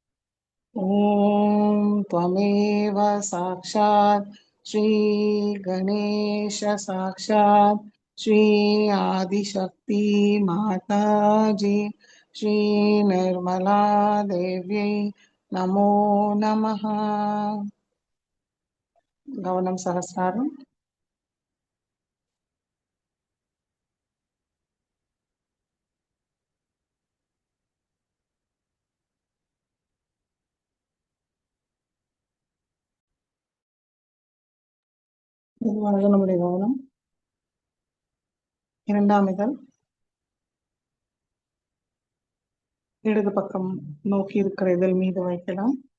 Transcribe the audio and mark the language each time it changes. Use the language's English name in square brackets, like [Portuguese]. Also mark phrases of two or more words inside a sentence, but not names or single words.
[Sanskrit] ஓம் त्वमेव साक्षात् श्री गणेश साक्षात् श्री आदिशक्ति माताजी श्री निर्मला देव्यै नमो नमः. [Tamil] கவனம் சஹஸ்ராரம். இதுவாக நம்முடைய கவனம் 2ஆம் இதழ் இடது பக்கம் நோக்கி இருக்கிற இதழ் மீது வைக்கலாம்.